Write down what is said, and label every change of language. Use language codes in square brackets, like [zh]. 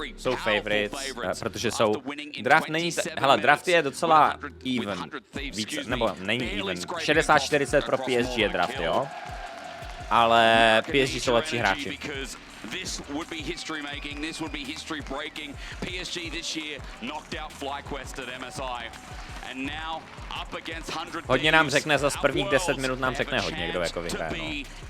[cs] jsou favorites, protože jsou... Draft není... Hele, draft je docela even. Víc, nebo není even. 60-40 pro PSG je draft, jo? Ale PSG jsou lepší hráči. [en] This would be history making, this would be history breaking. PSG this year knocked out FlyQuest at MSI. And now up against 100 [cs] Hodně nám řekne, za prvních 10 minut nám řekne hodně, kdo jako vyhraje.